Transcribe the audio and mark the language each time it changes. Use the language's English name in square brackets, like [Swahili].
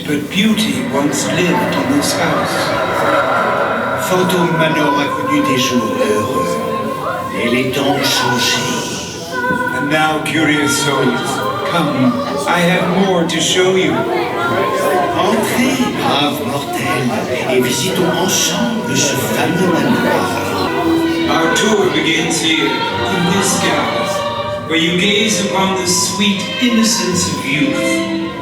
[English] beauty once lived in this house. [French] Phantom Manor a connu des jours heureux, et les temps ont changé. [English] And now, curious souls, come, I have more to show you. [French] Entrez, braves mortels, et visitons ensemble ce fameux manoir. [English] Our tour begins here, in this house, where you gaze upon the sweet innocence of youth.